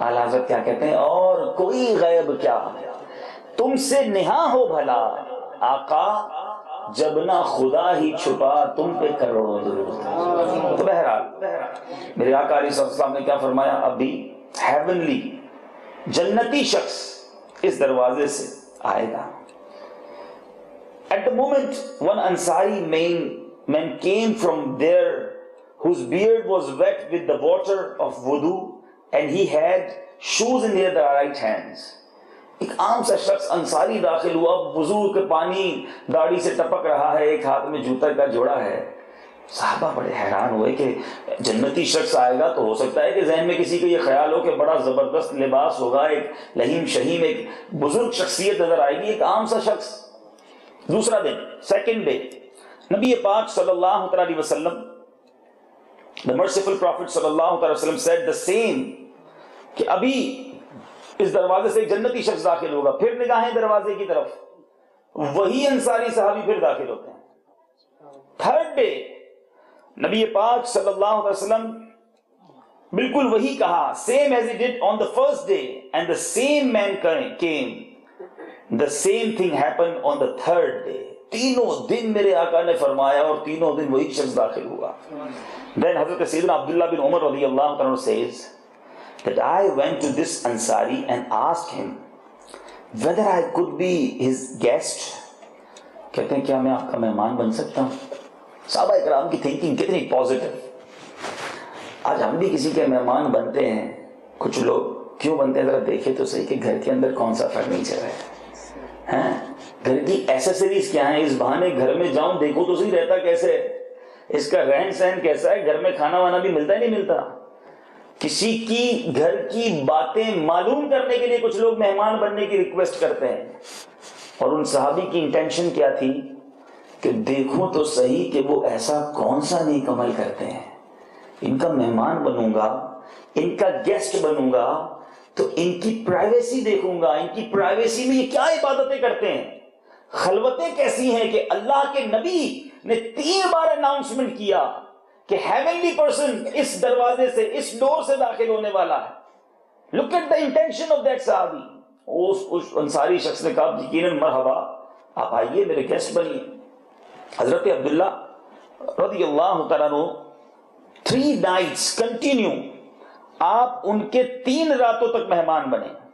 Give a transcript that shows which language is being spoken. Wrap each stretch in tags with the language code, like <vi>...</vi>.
<ur>اعلیٰ حضرت کیا کہتے ہیں؟ اور کوئی غیب کیا تم سے نہاں ہو بھلا آقا، جب نہ خدا ہی چھپا تم پہ کروڑوں درود. تو بہرحال میرے آقا علیہ السلام نے کیا فرمایا؟ ابھی ہیونلی جنتی شخص اس دروازے سے آئے گا.</ur> <en>At the moment one Ansari man came from there whose beard was wet with the water of wudu and he had shoes in their right hands.</en> <ur>ایک عام سا شخص انصاری داخل ہوا، وضو کے پانی داڑھی سے ٹپک رہا ہے، ایک ہاتھ میں جوتا کا جوڑا ہے. صحابہ بڑے حیران ہوئے کہ جنتی شخص آئے گا تو ہو سکتا ہے کہ ذہن میں کسی کو یہ خیال ہو کہ بڑا زبردست لباس ہوگا، ایک لہیم شہیم، ایک بزرگ شخصیت نظر آئے گی. ایک عام سا شخص. دوسرا دن، سیکنڈ ڈے، نبی پاک صلی اللہ علیہ وسلم،</ur> <en>the merciful prophet</en> <ur>صلی اللہ علیہ وسلم</ur> <en>said the same</en> <ur>کہ ابھی اس دروازے سے ایک جنتی شخص داخل ہوگا. پھر نگاہیں دروازے کی طرف، وہی انصاری صحابی پھر داخل ہوتے ہیں. تھرڈ ڈے نبی پاک صلی اللہ علیہ وسلم بالکل وہی کہا،</ur> <en>same as he did on the first day, and the same man came The same thing happened on the third day.</en> <ur>تینوں دن میرے آقا نے فرمایا اور تینوں دن وہی شخص داخل ہوا.</ur> <en>Then حضرت سیدنا عبداللہ بن عمر رضی اللہ عنہ says that I went to this Ansari and asked him whether I could be his guest.</en> <ur>کہتے ہیں کیا میں آپ کا مہمان بن سکتا ہوں؟ صحابہ اکرام کی تھنکنگ کتنی پازیٹیو. آج ہم بھی کسی کے مہمان بنتے ہیں. کچھ لوگ کیوں بنتے ہیں ذرا دیکھیں تو صحیح کہ گھر کے اندر کون سا فرنیچر ہے, گھر کی ایسیسریز کیا ہیں, اس بہانے گھر میں جاؤں دیکھوں تو صحیح رہتا کیسے ہے, اس کا رہن سہن کیسا ہے, گھر میں کھانا وانا بھی ملتا ہے نہیں ملتا. کسی کی گھر کی باتیں معلوم کرنے کے لیے کچھ لوگ مہمان بننے کی ریکویسٹ کرتے ہیں. اور ان صحابی کی انٹینشن کیا تھی کہ دیکھوں تو صحیح کہ وہ ایسا کون سا نیک عمل کرتے ہیں, ان کا مہمان بنوں گا, ان کا گیسٹ بنوں گا تو ان کی پرائیویسی دیکھوں گا, ان کی پرائیویسی میں یہ کیا عبادتیں کرتے ہیں, خلوتیں کیسی ہیں کہ اللہ کے نبی نے 3 بار اناؤنسمنٹ کیا کہ ہیونلی پرسن اس دروازے سے, اس ڈور سے داخل ہونے والا ہے.</ur> <en>Look at the intention of that صحابی.</en> <ur>اس انصاری شخص نے کہا یقیناً مرحبا, آپ آئیے میرے گیسٹ بنیے. حضرت عبداللہ رضی اللہ تعالیٰ عنہ</ur> <en>3 nights</en> <ur>کنٹینیو آپ ان کے 3 راتوں تک مہمان بنے.</ur>